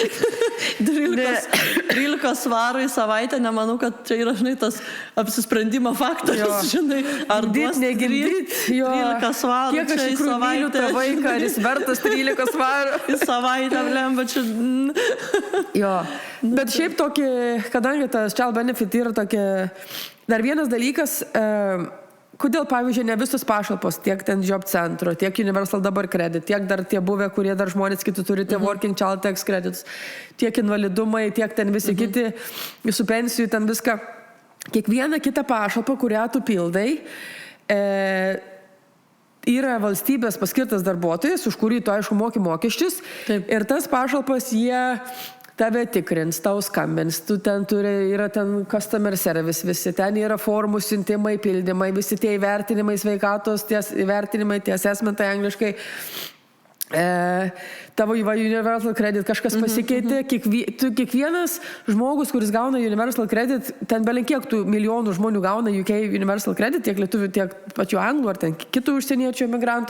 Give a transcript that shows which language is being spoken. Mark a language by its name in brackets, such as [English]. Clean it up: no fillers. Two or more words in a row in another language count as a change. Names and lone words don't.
[Lithuanian] 13 svarų į savaitę, nemanau, kad čia yra, žinai, tas apsisprendimo faktorius, žinai, ar duos 13 svarų. Kiek aš iš myliu tą vaiką, ar jis vertas 13 svarų? Į savaitę, lemba čia... Bet šiaip tokį, kadangi tas [English] child benefit [Lithuanian] yra tokia... Dar vienas dalykas, kodėl, pavyzdžiui, ne visos pašalpos, tiek ten job centro, tiek universal dabar credit, tiek dar tie buvę, kurie dar žmonės kiti turi, tie [English] working child tax credits, [Lithuanian] tiek invalidumai, tiek ten visi kiti, visų pensijų, ten viską. kiekviena kita pašalpa, kurią tu pildai, yra valstybės paskirtas darbuotojas, už kurį tu, aišku, moki mokesčius. Taip. Ir tas pašalpas jie tave tikrins, tau skambins, tu ten yra ten [English] customer service, [Lithuanian] visi ten yra formų siuntimai, pildymai, visi tie įvertinimai, sveikatos, įvertinimai, tie assessmentai angliškai. Tavo Universal Credit kažkas pasikeitė, kiekvienas žmogus, kuris gauna Universal Credit, ten belenkiek tų milijonų žmonių gauna UK Universal Credit, tiek lietuvių, tiek pačių anglų ar ten kitų užsieniečių emigrantų.